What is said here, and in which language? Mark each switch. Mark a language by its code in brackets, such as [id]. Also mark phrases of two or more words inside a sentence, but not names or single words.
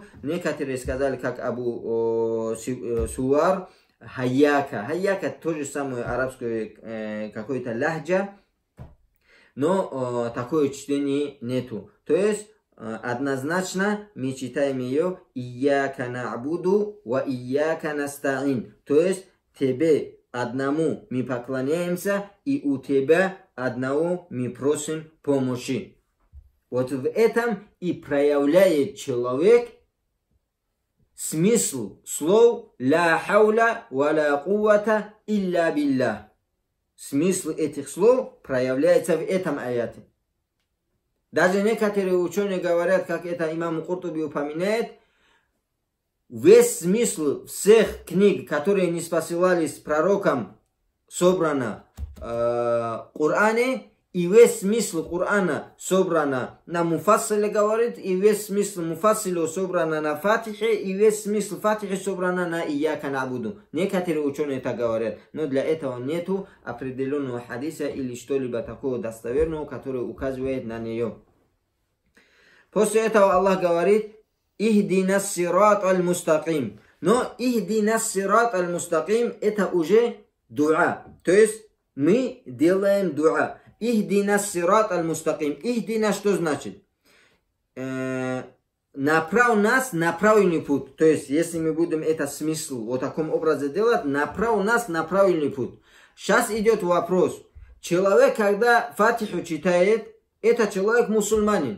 [ru] Некоторые сказали, как Абу Суар, «Хайяка». «Хайяка» тоже самое арабское какое-то лахджа. Но такое чтение нету. То есть однозначно мы читаем ее [ar] «إياك نعبد وإياك نستعين». [ru] То есть тебе одному мы поклоняемся и у тебя одного мы просим помощи. Вот в этом и проявляет человек смысл слов [ar] «لا حول ولا قوة إلا بالله». [ru] Смысл этих слов проявляется в этом аяте. Даже некоторые ученые говорят, как это имам Куртуби упоминает, весь смысл всех книг, которые не спосылались пророкам, собрано в Коране, и весь смысл Корана собрано на Муфассиле, говорит, и весь смысл Муфассилу собрано на Фатихе, и весь смысл Фатихи собрано на [ar] إياك نعبد. [ru] Некоторые ученые так говорят, но для этого нету определенного хадиса или что-либо такого достоверного, который указывает на нее. После этого Аллах говорит [ar] «اهدنا الصراط المستقيم». [ru] Но [ar] «اهدنا الصراط المستقيم» [ru] это уже дуа. То есть мы делаем дуа. [ar] «اهدنا الصراط المستقيم». [ru] «Ихдина» что значит? Направь нас на правильный путь. То есть, если мы будем это смысл вот таком образе делать, направь нас на правильный путь. Сейчас идет вопрос. Человек, когда Фатиху читает, это человек мусульманин.